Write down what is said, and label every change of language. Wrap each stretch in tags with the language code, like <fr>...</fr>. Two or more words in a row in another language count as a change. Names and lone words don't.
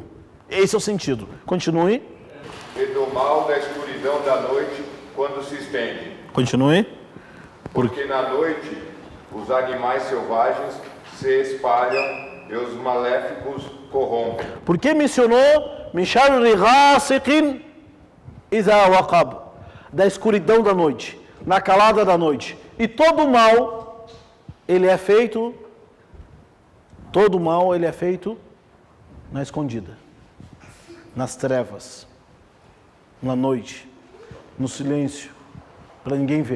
<pt>Esse é o sentido. Continue. E do mal da escuridão da noite quando se estende. Continue. Porque na noite os animais selvagens se espalham e os maléficos corrompem. Por que mencionou</pt> <ar>من شر غاسق إذا وقب,</ar> <pt>da escuridão da noite, na calada da noite? E todo mal ele é feito na escondida, nas trevas, na noite, no silêncio, para ninguém ver.</pt>